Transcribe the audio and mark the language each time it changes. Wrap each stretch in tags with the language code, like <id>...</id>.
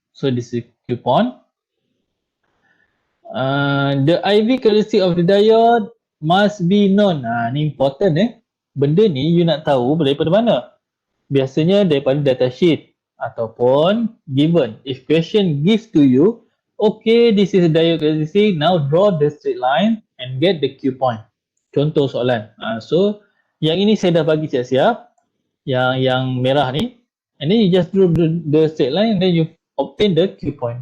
<en>So this is Q point. The IV characteristic of the diode must be known.</en> <ms>Ni</ms> <en>important</en> <ms>Benda ni you nak tahu daripada mana? Biasanya daripada datasheet ataupun</ms> <en>given. If question gives to you, okay, this is a diode characteristic, now draw the straight line and get the Q point.</en> <ms>Contoh soalan. So yang ini saya dah bagi siap-siap. Yang merah ni,</ms> <en>and then you just draw the straight line and then you obtain the Q point.</en>